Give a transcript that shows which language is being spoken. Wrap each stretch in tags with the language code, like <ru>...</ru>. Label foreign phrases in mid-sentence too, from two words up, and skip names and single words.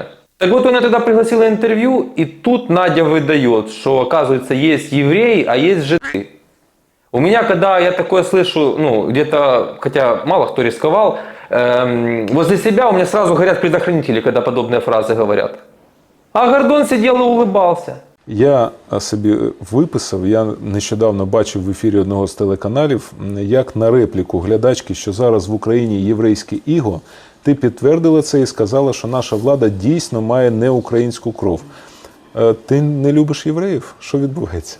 <ru>Так вот, он ее тогда пригласил на интервью, и тут Надя выдает, что, оказывается, есть евреи, а есть жиды. У меня, когда я такое слышу, ну, где-то, хотя мало кто рисковал, возле себя у меня сразу горят предохранители, когда подобные фразы говорят. А Гордон сидел и улыбался.</ru> <uk>Я собі виписав, я нещодавно бачив в ефірі одного з телеканалів, як на репліку глядачки, що зараз в Україні єврейське іго, ти підтвердила це і сказала, що наша влада дійсно має неукраїнську кров. Ти не любиш євреїв? Що відбувається?</uk>